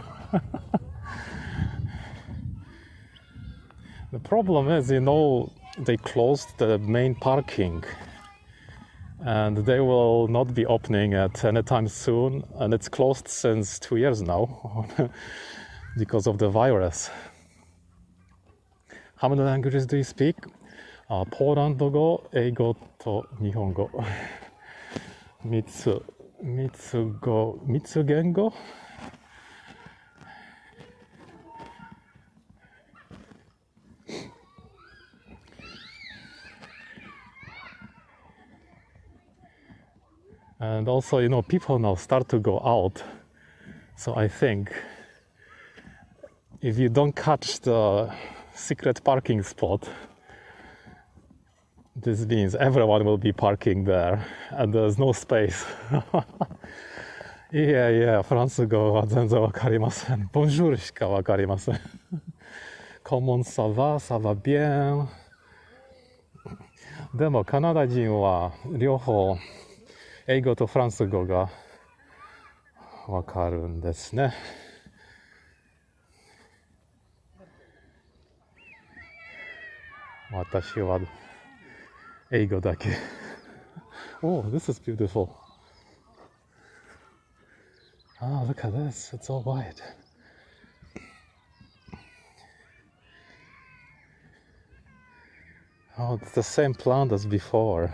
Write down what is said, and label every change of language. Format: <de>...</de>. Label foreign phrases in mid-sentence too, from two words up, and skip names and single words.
<en>The problem is, you know, they closed the main parking and they will not be opening at any time soon, and it's closed since 2 years now because of the virus. How many languages do you speak?</en> <ja>ポーランド語、英語と日本語。3つ言語</ja> <en>And also, you know, people now start to go out. So I think if you don't catch the secret parking spot, this means everyone will be parking there and there's no space.</en> <ja>いやいや、フランス語は全然わかりません。ボンジュールしかわかりません。</ja> <fr>Comment ça va? Ça va bien?</fr> <ja>でもカナダ人は両方英語とフランス語がわかるんですね。私は英語だけ。</ja> <en>Oh, this is beautiful. Oh, look at this, it's all white. Oh, it's the same plant as before.</en>